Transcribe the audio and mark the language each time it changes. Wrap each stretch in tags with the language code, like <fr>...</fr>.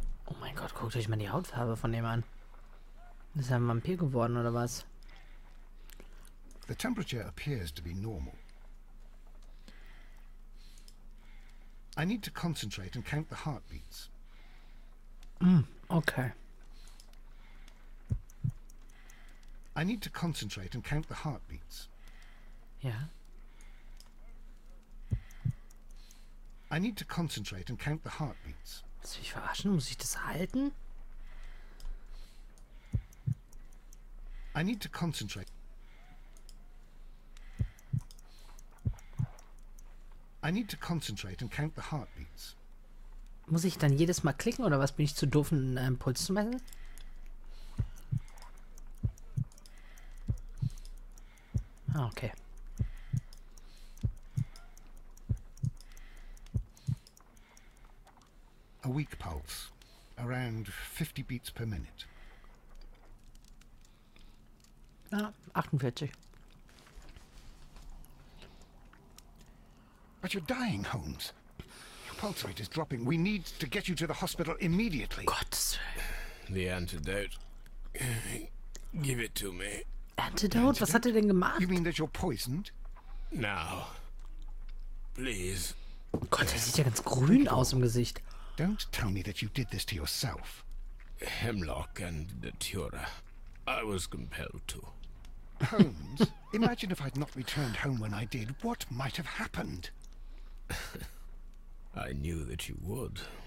<de>Oh mein Gott, guckt euch mal die Hautfarbe von dem an. Ist er ein Vampir geworden, oder was?</de> <en>The temperature appears to be normal. I need to concentrate and count the heartbeats. Okay. I need to concentrate and count the heartbeats.</en> <de>Ja.</de> <en>I need to concentrate and count the heartbeats.</en> <de>Willst du mich verarschen? Muss ich das halten?</de> <en>I need to concentrate. I need to concentrate and count the heartbeats.</en> <de>Muss ich dann jedes Mal klicken, oder was? Bin ich zu doof, einen Puls zu messen? Ah, okay.</de> <en>A weak pulse, around 50 beats per minute.</en> <de>Ah, 48.</de> <en>But you're dying, Holmes. Your pulse rate is dropping. We need to get you to the hospital immediately.</en> <de>Gottes Willen.</de> <en>The antidote. Give it to me.</en> <de>Antidote? Was hat er denn gemacht?</de> <en>You mean that you're poisoned? Now. Please.</en> <de>Gott, der sieht ja ganz grün aus im Gesicht.</de> <en>Don't tell me that you did this to yourself. Hemlock and datura. I was compelled to. Holmes, imagine if I'd not returned home when I did. What might have happened? I knew that you would.</en>